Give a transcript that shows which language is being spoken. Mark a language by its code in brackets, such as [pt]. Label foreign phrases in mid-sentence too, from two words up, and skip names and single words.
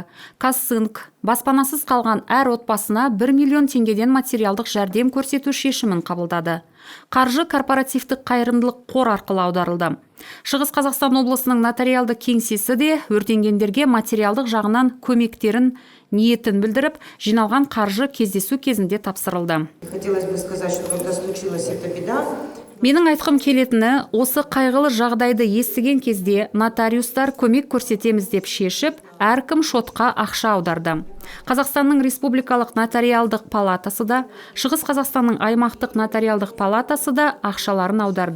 [kk] Казцинк баспанасыз қалған әр отбасына 1 миллион теңгеден материалдық жәрдем көрсету шешімін қабылдады. Қаржы корпоративтік қайырымдылық қор арқылы аударылды. Шығыс Қазақстан облысының нотариалды кеңсесі де өртенгендерге материалдық жағынан көмектерін ниетін білдіріп, жиналған қаржы кездесу кезінде тапсырылды. [ru] Хотелось бы сказать, что когда случилась эта беда, [kk] менің айтқым келетіні, осы қайғылы жағдайды естіген кезде нотариустар көмек көрсетеміз деп шешіп, әркім шотқа ақша аударды. Қазақстанның Республикалық нотариалдық палатасы да, Шығыс Қазақстанның аймақтық нотариалдық палатасы да ақшаларын аударды.